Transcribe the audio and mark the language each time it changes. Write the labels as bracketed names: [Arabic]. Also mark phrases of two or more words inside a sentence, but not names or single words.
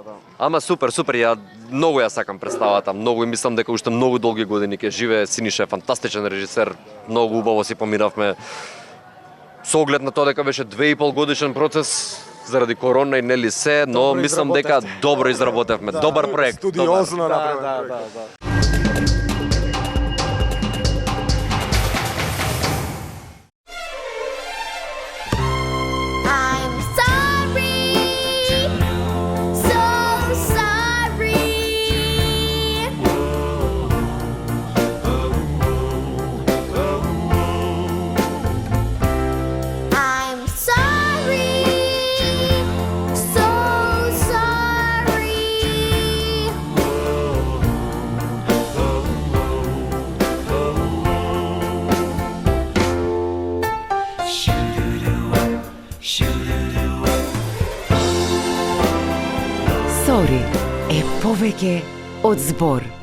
[Macedonian] Ама супер, ја многу ја сакам представата, многу и мислам дека уште многу долги години ќе живее. Синиша е фантастичен режисер, многу убаво си поминавме. Со оглед на тоа дека беше 2,5 годишен процес заради корона и нели се, но Добро мислам дека добро изработевме, добар проект. Студиозно направен проект. [English] I'm sorry, so sorry. I'm sorry, so sorry. [Macedonian] Сори е повеќе од збор.